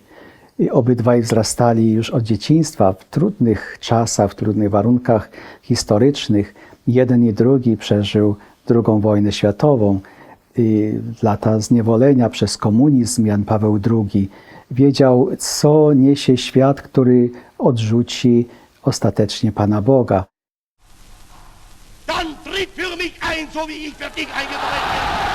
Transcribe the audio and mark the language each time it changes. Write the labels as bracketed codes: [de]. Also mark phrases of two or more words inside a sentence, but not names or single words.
[pl] I obydwaj wzrastali już od dzieciństwa w trudnych czasach, w trudnych warunkach historycznych. Jeden i drugi przeżył II wojnę światową. Lata zniewolenia przez komunizm. Jan Paweł II wiedział, co niesie świat, który odrzuci ostatecznie Pana Boga. [de] Dann tritt für mich ein, so wie ich für dich eingetreten bin.